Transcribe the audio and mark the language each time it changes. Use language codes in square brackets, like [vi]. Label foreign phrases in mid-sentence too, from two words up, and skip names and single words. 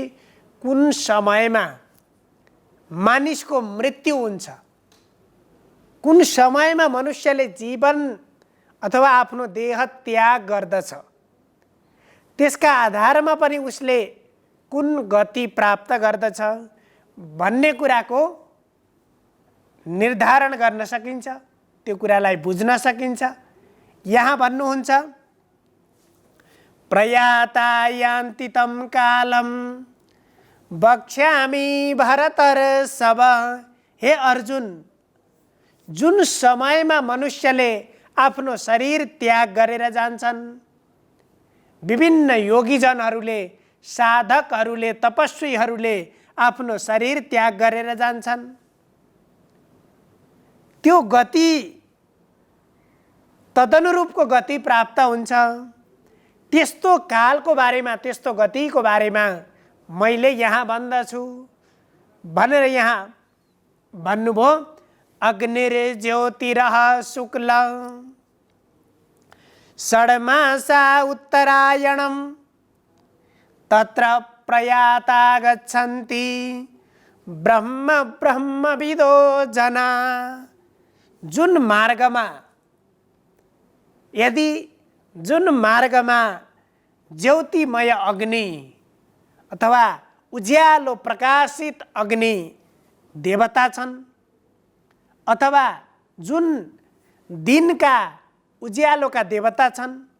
[ne] कुन समयमा मानिसको मृत्यु हुन्छ, कुन समयमा मनुष्यले जीवन अथवा आफ्नो देह त्याग गर्दछ, त्यसका आधारमा पनि उसले कुन गति प्राप्त गर्दछ भन्ने कुराको निर्धारण गर्न सकिन्छ, त्यो कुरालाई बुझ्न सकिन्छ। यहाँ भन्नुहुन्छ [sa] प्रयाता यान्ति तं कालम वक्ष्यामि भरतर्षभ। [ne] हे अर्जुन, जुन समयमा मनुष्यले आफ्नो शरीर त्याग गरेर जान्छन्, विभिन्न योगीजनहरूले, साधकहरूले, तपस्वीहरूले आफ्नो शरीर त्याग गरेर जान्छन्, त्यो गति तदनुरूपको गति प्राप्त हुन्छ। त्यस्तो कालको बारेमा, त्यस्तो गतिको बारेमा मैले यहाँ भन्दछु भनेर यहाँ भन्नुभयो। [sa] अग्निर्ज्योतिरः शुक्ल षड्मासा उत्तरायणं तत्र प्रयाता गच्छन्ति ब्रह्मविदो जना। [ne] जुन मार्गमा ज्योतिमय अग्नि अथवा उज्यालो प्रकाशित अग्नि देवता छन्, अथवा जुन दिनका उज्यालोका देवता छन्,